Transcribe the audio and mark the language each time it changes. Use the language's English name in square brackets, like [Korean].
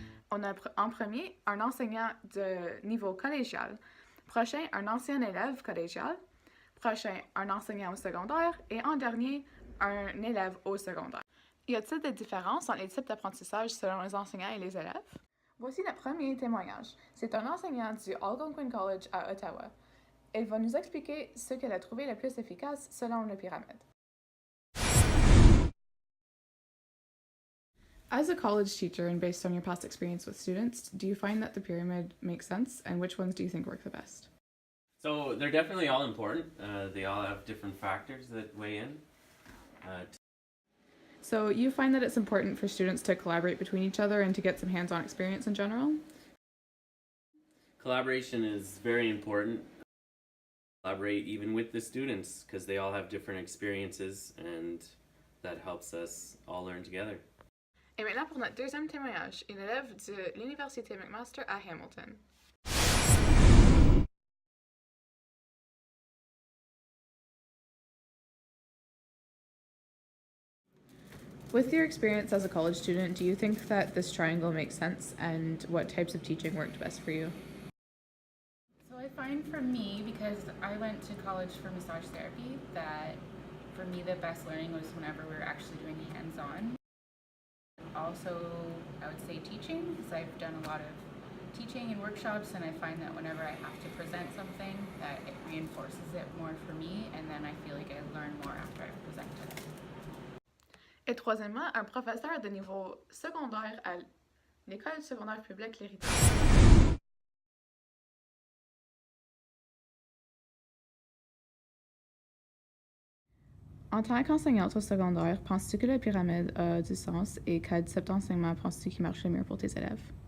[French] On a en premier un enseignant de niveau collégial, prochain un ancien élève collégial, prochain un enseignant au secondaire et en dernier un élève au secondaire. Y a-t-il des différences dans les types d'apprentissage selon les enseignants et les élèves? Voici le premier témoignage. C'est un enseignant du Algonquin College à Ottawa. Elle va nous expliquer ce qu'elle a trouvé le plus efficace selon la pyramide. [English] As a college teacher and based on your past experience with students, do you find that the pyramid makes sense, and which ones do you think work the best? So they're definitely all important. They all have different factors that weigh in. So you find that it's important for students to collaborate between each other and to get some hands-on experience in general? Collaboration is very important. Collaborate even with the students because they all have different experiences and that helps us all learn together. [French] Et maintenant pour notre deuxième témoignage, une élève de l'Université McMaster à Hamilton. [English] With your experience as a college student, do you think that this triangle makes sense and what types of teaching worked best for you? I find for me, because I went to college for massage therapy, that for me the best learning was whenever we were actually doing hands-on. Also, I would say teaching, because I've done a lot of teaching and workshops, and I find that whenever I have to present something, that it reinforces it more for me, and then I feel like I learn more after I've presented it. [French] Et troisièmement, un professeur de niveau secondaire à l'École secondaire publique L'Héritage. En tant qu'enseignante au secondaire, penses-tu que la pyramide a du sens et quel type d'enseignement penses-tu qui marche le mieux pour tes élèves?